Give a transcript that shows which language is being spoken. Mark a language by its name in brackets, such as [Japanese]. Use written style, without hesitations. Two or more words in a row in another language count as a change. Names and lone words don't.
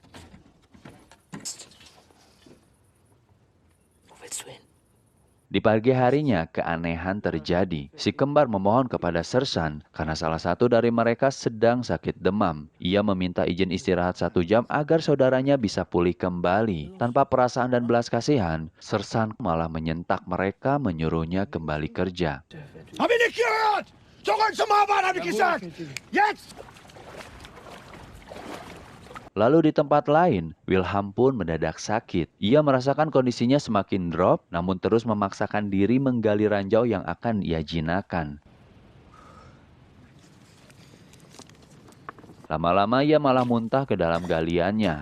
[Indonesian] Di pagi harinya, keanehan terjadi. Si kembar memohon kepada Sersan karena salah satu dari mereka sedang sakit demam. Ia meminta izin istirahat 1 jam agar saudaranya bisa pulih kembali. Tanpa perasaan dan belas kasihan, Sersan malah menyentak mereka menyuruhnya kembali kerja. [German] Hab ich nicht gehört! Zurück zum Arbeiten, hab ich gesagt! Jetzt! [Indonesian] Lalu di tempat lain, Wilhelm pun mendadak sakit. Ia merasakan kondisinya semakin drop, namun terus memaksakan diri menggali ranjau yang akan ia jinakan. Lama-lama ia malah muntah ke dalam galiannya.